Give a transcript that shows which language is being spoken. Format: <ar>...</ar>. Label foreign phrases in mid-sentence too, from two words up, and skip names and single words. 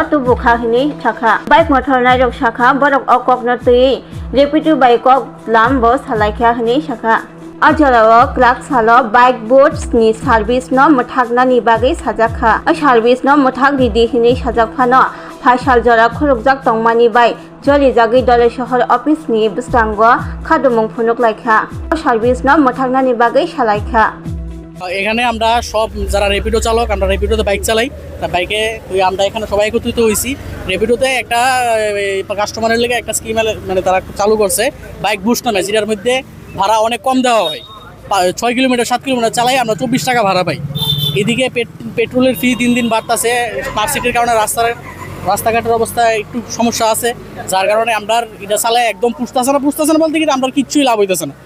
<trp>tubukha hini shakha bike mothornai rok shakha borok okokno tui Rapido bike ok lambo salaikha hini shakha ajalo klak salo bike boats ni service no mothakna ni bagai sajakha a service no mothak didi hini sajakphano phasal jora khurukjak tongmani bai joli jagi dole shohor office ni bistango khadumung phunuk laikha a service no mothakna ni bagai salaikha</trp> <bn>এখানে আমরা সব যারা র্যাপিডো চালক, আমরা র্যাপিডোতে বাইক চালাই, তা বাইকে আমরা এখানে সবাই একত্রিত হয়েছি। র্যাপিডোতে একটা কাস্টমারের লেগে একটা স্কিম মানে তারা চালু করছে বাইক বুস্ট নামে, যেটার মধ্যে ভাড়া অনেক কম দেওয়া হয়। 6 কিলোমিটার 7 কিলোমিটার চালাই আমরা 24 টাকা ভাড়া পাই। এদিকে পেট্রোলের ফি দিন দিন বাড়তেছে,</bn> <en>smart cityr</en> <bn>কারণে রাস্তাঘাটের অবস্থা একটু সমস্যা আছে, যার কারণে আমরা এটা চালাই একদম পুষতেছে না বলতে কিন্তু আমরা কিচ্ছুই লাভ হইতেছে না।</bn>